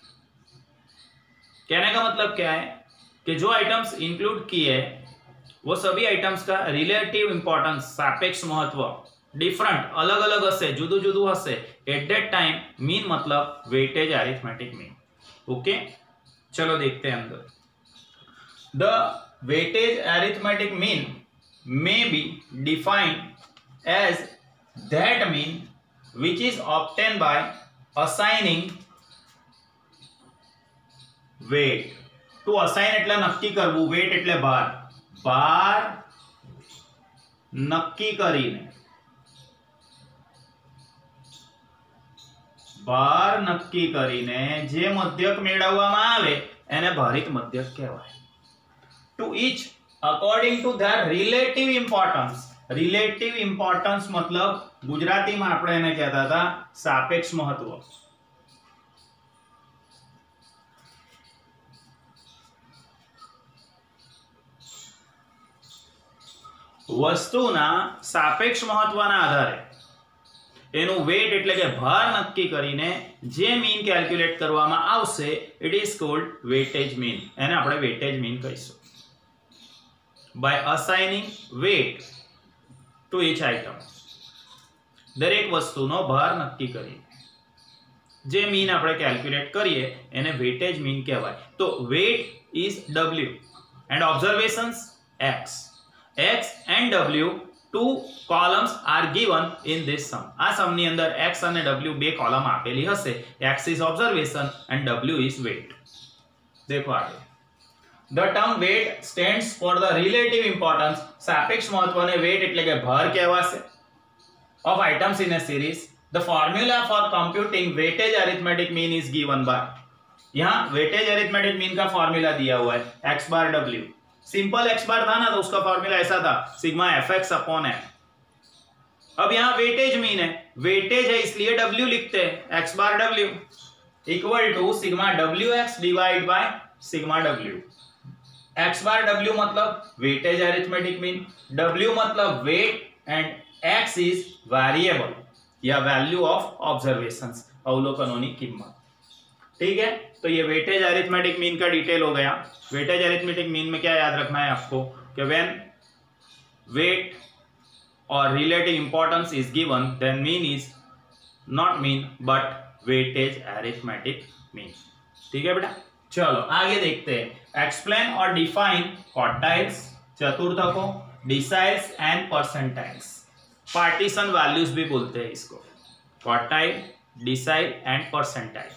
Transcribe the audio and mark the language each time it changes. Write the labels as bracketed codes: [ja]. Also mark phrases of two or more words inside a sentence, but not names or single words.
[hi] कहने का मतलब क्या है कि जो [en] items include [hi] किए वो सभी आइटम्स का [en] relative importance [hi] सापेक्ष महत्व डिफरेंट अलग अलग हशे, [gu] જુદું જુદું હશે। [en] at that time mean मतलब weightage arithmetic mean. ओके, [hi] चलो देखते हैं अंदर। [en] the weightage arithmetic mean may be defined as that mean which is obtained by assigning weight. To assign [gu] એટલે નક્કી કરવું, weight એટલે ભાર, ભાર નક્કી કરીને, ભાર નક્કી કરીને જે મધ્યક મેળવવામાં આવે એને ભારિત મધ્યક કહેવાય। [en] To each according to their relative importance। relative importance [hi] मतलब गुजराती में [gu] આપણે એને કહેતા હતા સાપેક્ષ महत्व। વસ્તુના સાપેક્ષ મહત્વના આધારે એનું વેટ એટલે કે ભાર નક્કી કરીને જે [en] mean calculate [gu] કરવામાં આવશે [en] it is called weightage mean. [gu] એને આપણે [en] weightage mean [gu] કહીશું। [en] by assigning weight to each item, [gu] દરેક વસ્તુનો ભાર નક્કી કરી જે મીન આપણે કેલ્ક્યુલેટ કરીએ એને [en] weightage mean [gu] કહેવાય। [en] તો weight is W and observations X। X and W, two columns are given in this sum। [gu] આ સમની અંદર X અને W બે કોલમ આપેલી હશે। [en] X is observation and W is weight। [hi] देखो आगे। [en] The term weight stands for the relative importance [gu] સાપેક્ષ મહત્વને weight એટલે કે ભાર કહેવાશે [en] of items in a series। The formula for computing weightage arithmetic mean is given by [hi] यहाँ [en] weightage arithmetic mean [hi] का फॉर्मूला दिया हुआ है x बार w। सिंपल x बार था ना तो उसका फॉर्मूला ऐसा था सिग्मा fx अपॉन m। अब यहाँ [en] weightage mean [hi] है, वेटेज है इसलिए w लिखते हैं, x बार w [en] equal to sigma wx divide by sigma w. x बार w मतलब weightage arithmetic mean, w मतलब weight and x is variable या value of observations, [hi] अवलोकनों की कीमत। ठीक है, तो ये [en] weightage arithmetic mean [hi] का डिटेल हो गया। [en] weightage arithmetic mean [hi] में क्या याद रखना है आपको कि [en] when weight और relative importance is given then mean is not mean but weightage arithmetic mean. [hi] ठीक है बेटा, चलो आगे देखते हैं। एक्सप्लेन और [en] define quartiles, [hi] चतुर्थ को [en] deciles and percentiles. partition values [hi] भी बोलते हैं इसको, क्वार्टाइल, [en] decile and percentile.